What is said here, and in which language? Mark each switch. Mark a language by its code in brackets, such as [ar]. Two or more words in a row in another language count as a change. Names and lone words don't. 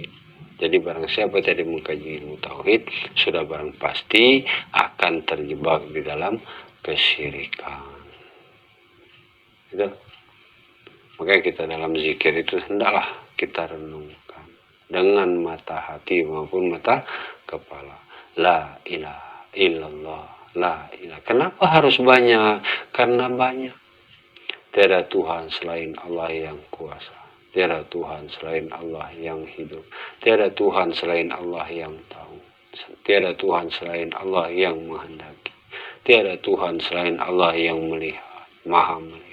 [id] Jadi barang siapa tadi mengkaji ilmu tauhid, sudah barang pasti akan terjebak di dalam kesyirikan. Gitu. Makanya kita dalam zikir itu hendaklah kita renungkan dengan mata hati maupun mata kepala. [ar] لا إله إلا الله، لا إله. [id] Kenapa harus banyak? Karena banyak. Tiada Tuhan selain Allah yang kuasa. Tiada Tuhan selain Allah yang hidup. Tiada Tuhan selain Allah yang tahu. Tiada Tuhan selain Allah yang menghendaki. Tiada Tuhan selain Allah yang melihat, maha melihat.